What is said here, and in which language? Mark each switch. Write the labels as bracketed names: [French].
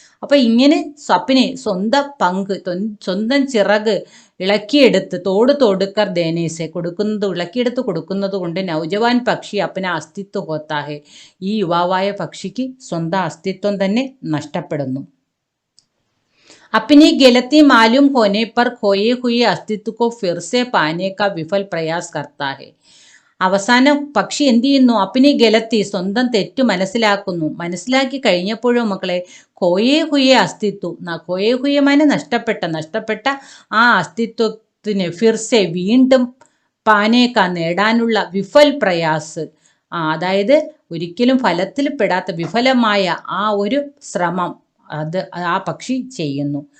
[Malayalam] അപ്പൊ ഇങ്ങനെ സ്വന്തം പങ്ക്, സ്വന്തം ചിറക് ഇളക്കിയെടുത്ത് [Hindi] തോടുക്കർ ദേനേസെ [Malayalam] ഇളക്കിയെടുത്ത് കൊടുക്കുന്നത് കൊണ്ട് [Hindi] നൗജവാൻ പക്ഷി അപ്പന അസ്തിത്വ ഹോത്താ ഹെ, [Malayalam] ഈ യുവാവായ പക്ഷിക്ക് സ്വന്തം അസ്തിത്വം തന്നെ നഷ്ടപ്പെടുന്നു. [Hindi] अपनी गलती मालूम होने पर खोए हुए अस्तित्व को फिर से पाने का विफल प्रयास करता है. [Malayalam] അവസാനം പക്ഷി എന്ത് ചെയ്യുന്നു? [Hindi] അപ്പിനി ഗലത്തി, [Malayalam] സ്വന്തം തെറ്റ് മനസ്സിലാക്കി കഴിഞ്ഞപ്പോഴും മക്കളെ [Hindi] കോയേ ഹുയെ ഹുയമാനെ [Malayalam] നഷ്ടപ്പെട്ട ആ അസ്തിത്വത്തിന് ഫിർസെ വീണ്ടും പാനേക്ക നേടാനുള്ള [Hindi] വിഫൽ പ്രയാസ്, [Malayalam] അതായത് ഒരിക്കലും ഫലത്തിൽ പെടാത്ത വിഫലമായ ആ ഒരു ശ്രമം ആ പക്ഷി ചെയ്യുന്നു.